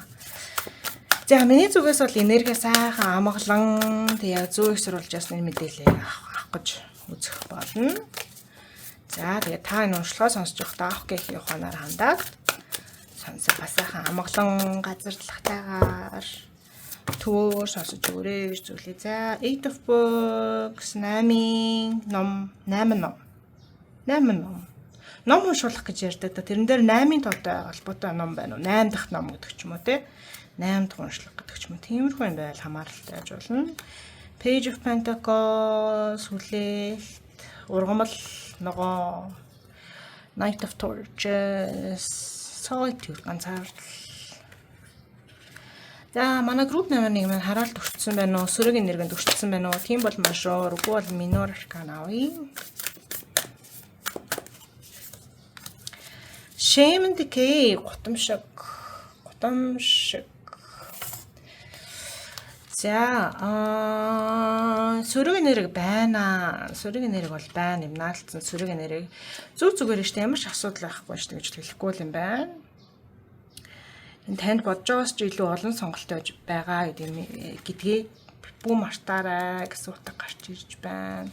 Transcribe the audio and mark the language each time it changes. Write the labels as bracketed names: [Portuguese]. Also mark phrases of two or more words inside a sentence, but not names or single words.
[Mongolian] За миний зүгээс бол энерги сайхан амгалан тэгээ зөө их сурвалж ясны мэдээлэл авах гэж үзэх болно. За тэгээ та энэ уншлагаа сонсож байхдаа авах гэх ухаанаар хандаад сонсох сайхан амгалан газарлахтайгаар төвөөр сонсож өгөөрэй гэж зүйлээ. За [English] 8 of books [Mongolian] 8 ном. Ном уншуулах гэж ярьдаг. Тэрэн дээр 8-ын тоотой холбоотой ном байна уу? 8 дахь ном гэдэг ч юм уу те. 8 дахь уншлага гэдэг ч юм уу. Тиймэрхүү юм байл хамааралтай байж болно. [English] Page of Pentacles, [Mongolian] хүлээлт, ургамал, ногоо, [English] Knight of Torches, Solitude, [Mongolian] ганцаардал. За манай групп номер 1 маань хараалт өртсөн байна уу? Сөрөг энергинд өртсөн байна уу? Тийм бол мажор, үгүй бол минор аркан авъя. [English] Shame and Decay, [Mongolian] гутамшиг. За сөрөг энерги байна. Сөрөг энерги бол байна юм наалтсан сөрөг энерги. Зүгээр штэ ямар ч асуудал байхгүй штэ гэж хэлэхгүй юм байна. Энэ танд бодож байгаас ч илүү олон сонголт байгаа гэдгийг бүү мартаарай гэсэн утга гарч ирж байна.